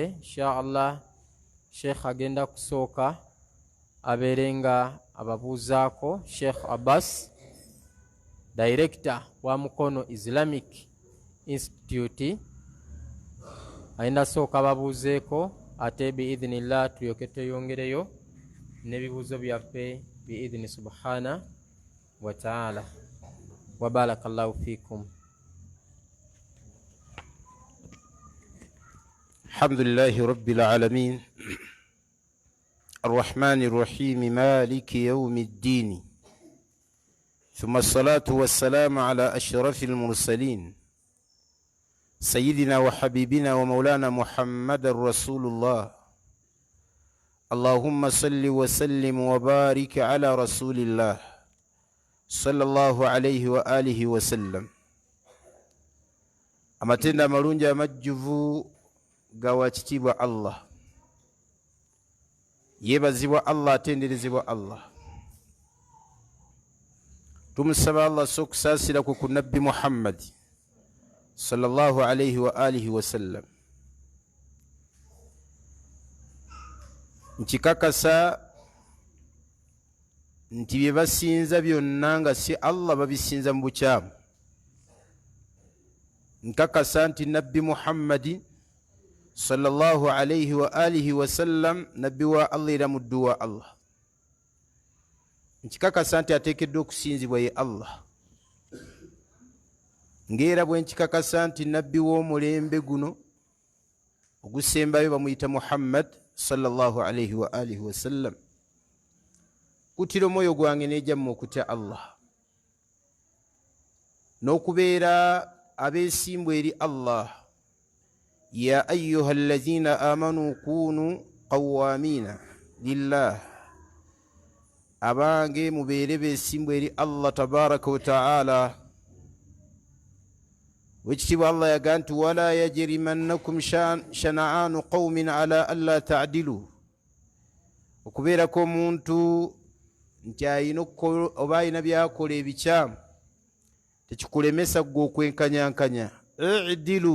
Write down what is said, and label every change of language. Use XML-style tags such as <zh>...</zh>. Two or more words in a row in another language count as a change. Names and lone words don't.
<ar>إن شاء الله</ar> <lg>Sheikh agenda kusooka abeere nga ababuuzaako. Sheikh Abbas, Director wa Mukono Islamic Institute, ayenda sooka ababuuzeeko, ate biidhnillah tulyoke tweyongereyo n'ebibuuzo byaffe</lg> <ar>بإذنه سبحانه وتعالى. وبارك الله فيكم. الحمد لله رب العالمين الرحمن الرحيم مالك يوم الدين ثم الصلاة والسلام على أشرف المرسلين سيدنا وحبيبنا ومولانا محمد رسول الله. اللهم صل وسلم وبارك على رسول الله صلى الله عليه وعلى آله وسلم.</ar> <lg>Amatenda amalungi amajjuvu gawa kitiibwa Allah, yeebazibwa Allah, atenderezebwa Allah. Tumusaba Allah sokusaasira ku Nabbi Muhammad</lg> <ar>صلى الله عليه وعلى آله وسلم.</ar> <lg>Nkikakasa nti bye basinza byonna nga si Allah babisinza mu bukyamu. Nkakasa nti Nabbi Muhammadi</lg> <ar>صلى الله عليه وعلى آله وسلم</ar> <lg>nabbi wa Allah era muddu wa Allah. Nkikakasa nti ateekeddwa okusinzibwa ye Allah, ng'era bwe nkikakasa nti nabbi w'omulembe guno ogusembayo bamuyita Muhammad</lg> <ar>صلى الله عليه وعلى آله وسلم.</ar> <lg>Kutira omwoyo gwange n'ejjamma okutya Allah n'okubeera abeesimbwa eri Allah.</lg> <ar>يا أيها الذين آمنوا كونوا قوامين لله,</ar> <lg>abange mubeere beesimbwa eri Allah</lg> <ar>تبارك وتعالى.</ar> <lg>Wekitiibwa Allah yagaa nti</lg> <ar>ولا يجرمنكم شنآن قوم على ألا تعدلوا,</ar> <lg>okubeerako omuntu nti ayina oba ayina byakola ebikyamu tekikulemesa gwe okwenkanyankanya.</lg>